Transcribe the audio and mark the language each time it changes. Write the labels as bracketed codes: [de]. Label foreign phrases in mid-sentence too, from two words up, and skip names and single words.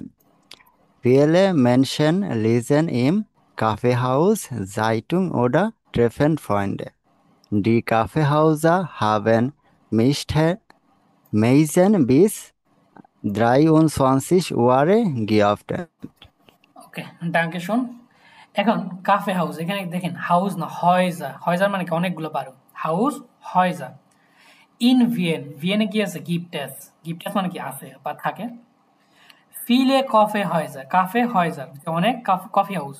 [de] Viele Menschen lesen im Kaffeehaus Zeitung oder treffen Freunde. Die Kaffeehäuser haben meistens bis 23 Uhr geöffnet. ওকে, danke schön. [bn] এখন কাফে হাউস, এখানে দেখেন হাউস না হয়জা, হয়জার মানে কি অনেকগুলো পারো, [de] Haus Häuser. in Wien, [bn] ভিয়েনে কি আছে? গিফটেস, গিফটেস মানে কি আছে বা থাকে। [de] viele Kaffeehäuser, Kaffeehäuser [bn] অনেক কফি হাউস।